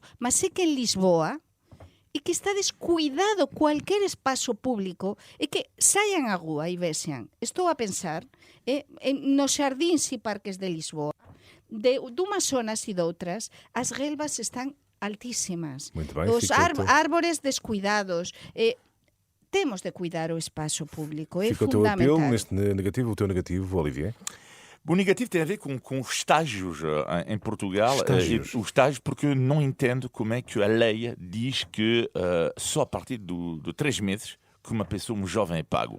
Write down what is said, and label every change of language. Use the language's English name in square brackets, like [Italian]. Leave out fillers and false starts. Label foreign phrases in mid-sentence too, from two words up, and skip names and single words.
[Galician] Mas sé que en Lisboa e que está descuidado cualquier espazo público e que saian á rúa e vexan. Estou a pensar nos xardíns e parques de Lisboa, de umas zonas e doutras, as relvas están altísimas. [Portuguese] Muito bem, [Galician] Os [Portuguese] fica o teu- árbores descuidados. Temos de cuidar o espaço público, é Fica o teu apelo fundamental. neste negativo, o teu negativo, Olivier. O negativo tem a ver com estágios em Portugal. Estágios. Os estágios, porque eu não entendo como é que a lei diz que só a partir de 3 meses que uma pessoa, um jovem, é pago.